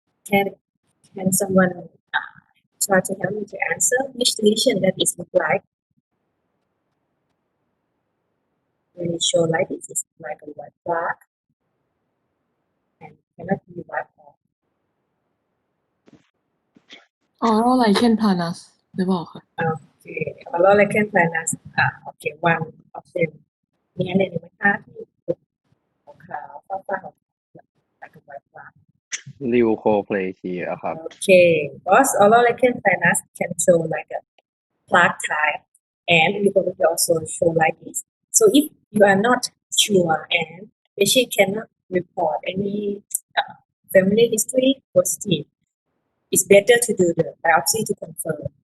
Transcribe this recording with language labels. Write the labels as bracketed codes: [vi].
[en] Can someone try to help me to answer which lesion that is look like? When it show like this, it's like a white plaque and cannot be wiped off. [th] oral lichen planus หรือเปล่าคะ [en] Okay, oral lichen planus. Okay, one of them. [th] มีอะไรไหมคะที่ขาวๆฟ้าๆ [en] like a white plaque. [th] leukoplakia ครับ [en] Okay, because oral lichen planus can show like a plaque type, and you can also show like this. So if you are not sure and patient cannot report any family history positive, it's better to do the biopsy to confirm.